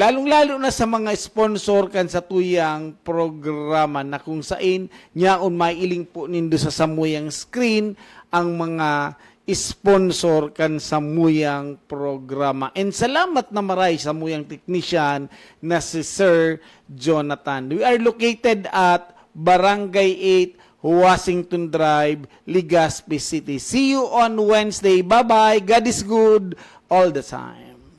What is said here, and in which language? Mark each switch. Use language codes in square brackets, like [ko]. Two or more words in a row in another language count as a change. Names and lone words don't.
[bik] Lalong-lalo na sa mga sponsor kan sa tuyang programa na kung saan nyaon mailing po nindo sa samuyang screen ang mga sponsor kan samuyang programa. And salamat na maray sa samuyang technician na si Sir Jonathan. [en] We are located at Barangay 8, Washington Drive, Legazpi City. See you on Wednesday. Bye-bye. God is good all the time.